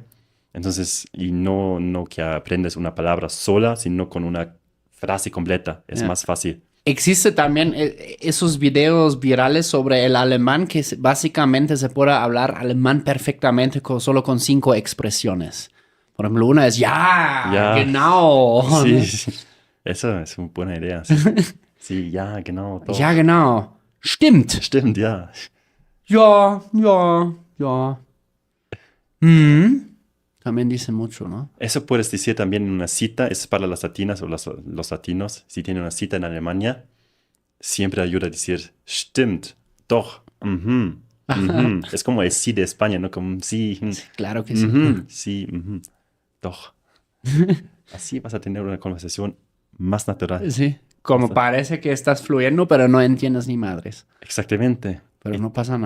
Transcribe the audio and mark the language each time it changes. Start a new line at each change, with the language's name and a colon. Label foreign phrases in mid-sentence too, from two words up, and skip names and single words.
Spanish: Entonces, y no que aprendes una palabra sola, sino con una frase completa. Es más fácil. Existe también esos videos virales sobre el alemán que básicamente se puede hablar alemán perfectamente solo con 5 expresiones. Por ejemplo, una es
German: ja, genau.
Spanish: Sí, sí. Eso es una buena idea. Sí, sí,
German: ja, genau. Doch. Ja, genau. Stimmt. Stimmt, ja. Ja.
Spanish: También dice mucho, ¿no? Eso puedes decir también en una cita. Es para las latinas o los latinos. Si tienen una cita en Alemania, siempre ayuda a decir
German: stimmt, doch.
Spanish: Es como el sí de España, ¿no? Como sí. Claro que sí. Sí, doch. Así vas a tener una conversación más natural. Sí. Como parece que estás fluyendo, pero no entiendes ni madres. Exactamente. Pero no pasa nada.